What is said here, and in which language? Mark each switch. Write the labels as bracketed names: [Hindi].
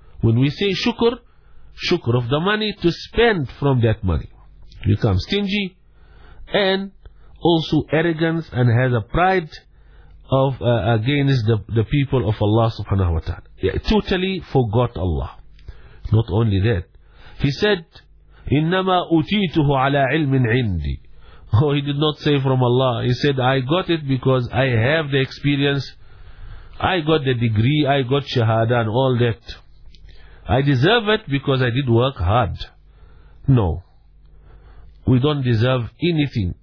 [English] When we say shukr, shukr of the money to spend from that money. Become stingy and also arrogance and has a pride of against the people of Allah subhanahu wa ta'ala. He totally forgot Allah. Not only that. He said, [Arabic] إِنَّمَا أُتِيتُهُ عَلَىٰ عِلْمٍ عِنْدِي. [English] Oh, he did not say from Allah. He said, I got it because I have the experience. I got the degree. I got shahada and all that. I deserve it because I did work hard. No. We don't deserve anything.